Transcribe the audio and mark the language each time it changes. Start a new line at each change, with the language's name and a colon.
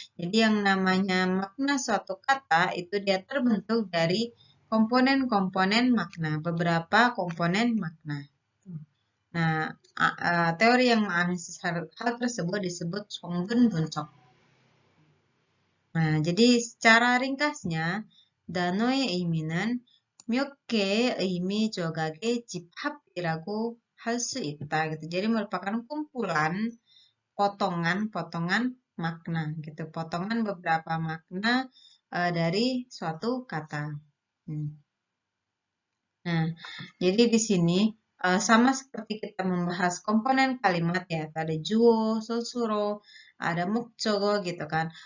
Indonesian: Jadi yang namanya makna suatu kata itu dia terbentuk dari komponen-komponen makna, beberapa komponen makna. Nah, teori yang menganalisis hal tersebut disebut 성분 분석.
Korean: Nah, jadi secara ringkasnya, 단어의 의미는 몇 개의 의미 조각의 집합이라고 할 수 있다.
Indonesian: gitu. Jadi merupakan kumpulan potongan-potongan makna gitu. Potongan beberapa makna dari suatu kata. Nah, jadi di sini sama seperti kita membahas komponen kalimat ya, ada juo, sosuro, ada mukjogo gitu kan.